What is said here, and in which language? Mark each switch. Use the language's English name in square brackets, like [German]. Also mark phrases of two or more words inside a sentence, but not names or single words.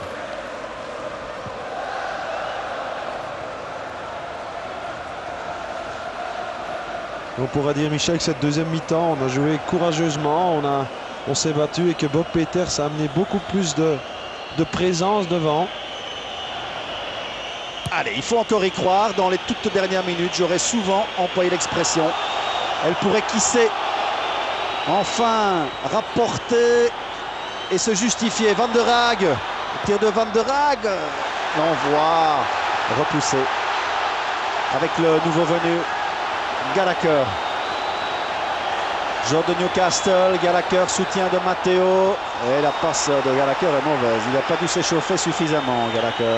[French] On pourrait dire, Michel, que cette deuxième mi-temps, on a joué courageusement, on s'est battu et que Bob Peters a amené beaucoup plus de présence devant. Allez, il faut encore y croire. Dans les toutes dernières minutes, j'aurais souvent employé l'expression. Elle pourrait, qui sait, enfin rapporter et se justifier. Van der Haag, tir de Van der Haag, l'envoi repoussé avec le nouveau venu Gallagher. Joueur de Newcastle, Gallagher, soutien de Matteo. Et la passe de Gallagher est mauvaise. Il n'a pas dû s'échauffer suffisamment, Gallagher.